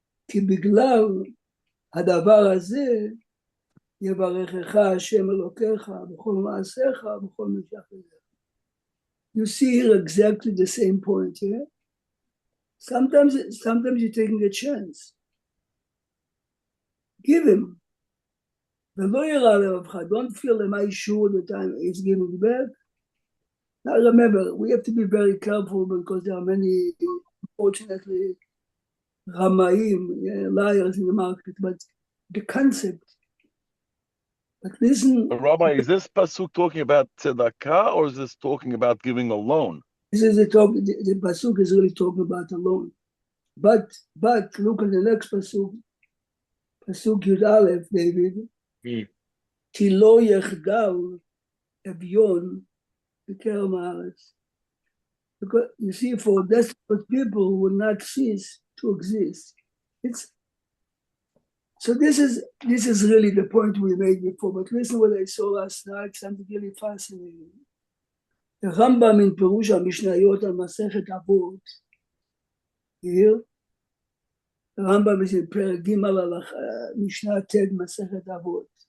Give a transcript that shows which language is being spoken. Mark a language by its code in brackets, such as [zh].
[he] כי בגלל הדבר הזה יברכך השם אלוקיך בכל מעשיך ובכל משך ידיך. [en] You see here exactly the same point here. Yeah? Sometimes you're taking a chance. Give him. Don't feel, am I sure that he's giving back? Now remember, we have to be very careful because there are many, unfortunately, Ramaim, liars in the market, but the concept. But listen. But Rabbi, is this pasuk talking about tzedakah or is this talking about giving a loan? This is the pasuk is really talking about a loan. But look at the next pasuk. Pasuk Yud Aleph, David. [he] כי לא יחדל אביון בקרב הארץ. [en] Because you see, for desperate people will not cease to exist. So this is really the point we made before. But listen what I saw last night, something really fascinating. The Rambam in Perush HaMishnayot on Masechet Avot. Here, the Rambam is in Perek Gimel Mishnah Ted Masechet Avot.